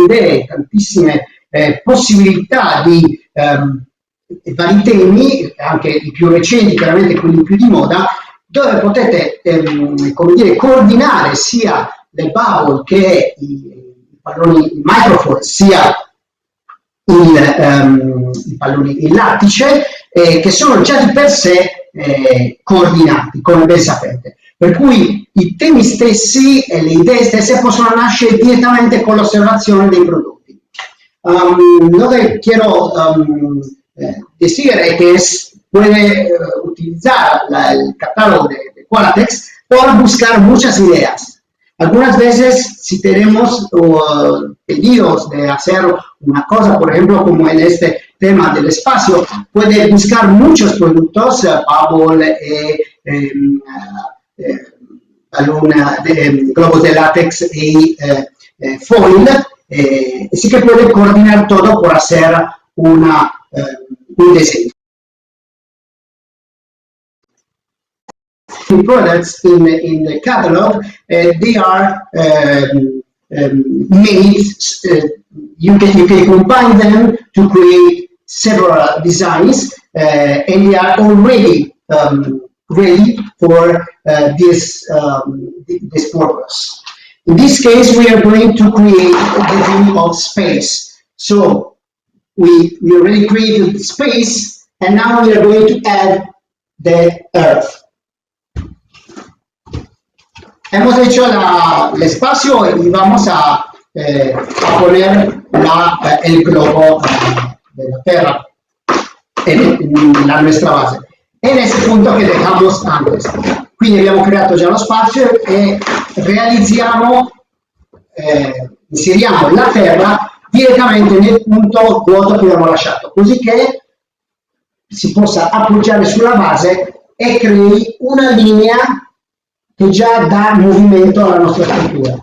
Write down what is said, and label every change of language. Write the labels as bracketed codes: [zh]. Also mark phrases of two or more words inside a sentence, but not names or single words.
[it] idee, tantissime possibilità di vari temi, anche i più recenti, chiaramente quelli più di moda, dove potete come dire, coordinare sia le bubble che i palloni in microfoil, sia i palloni in lattice, che sono già di per sé coordinati, come ben sapete. Per cui i temi stessi e le idee stesse possono nascere direttamente con l'osservazione dei prodotti. [es] Lo que quiero decir es que puede utilizar el catálogo de Qualatex para buscar muchas ideas. Algunas veces, si tenemos pedidos de hacer una cosa, por ejemplo, como en este tema del espacio, puede buscar muchos productos, bubble, globos de látex y foil, así que puede coordinar todo por hacer un diseño. [en] The products in the catalog, they are made, you can combine them to create several designs, and they are already ready for this purpose. In this case, we are going to create the theme of space. So we already created the space, and now we are going to add the earth. [es] Hemos hecho el espacio y vamos a poner el globo de la Tierra en nuestra base. En ese punto che dejamos antes. [it] Quindi abbiamo creato già lo spazio e realizziamo, inseriamo la terra direttamente nel punto vuoto che abbiamo lasciato, così che si possa appoggiare sulla base e crei una linea che già dà movimento alla nostra struttura.